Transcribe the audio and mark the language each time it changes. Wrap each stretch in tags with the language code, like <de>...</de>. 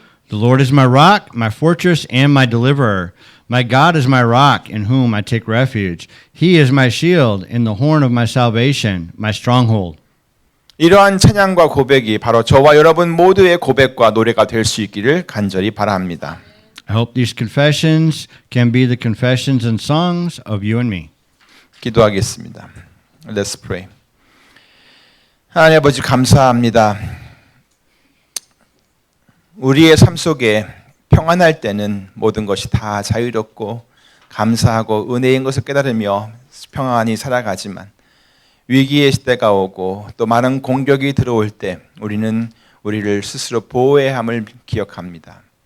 <en>The Lord is my rock, my fortress, and my deliverer. My God is my rock in whom I take refuge. He is my shield in the horn of my salvation, my stronghold.</en> <ko>이러한 찬양과 고백이 바로 저와 여러분 모두의 고백과 노래가 될 수 있기를 간절히 바랍니다.</ko> <en>I hope these confessions can be the confessions and songs of you and me.</en> <ko>기도하겠습니다.</ko> <en>Let's pray.</en> <ko>하나님 아버지 감사합니다. 우리의 삶 속에 평안할 때는 모든 것이 다 자유롭고 감사하고 은혜인 것을 깨달으며 평안히 살아가지만 위기의 시대가 오고 또 많은 공격이 들어올 때 우리는 우리를 스스로 보호해야 함을 기억합니다.</ko>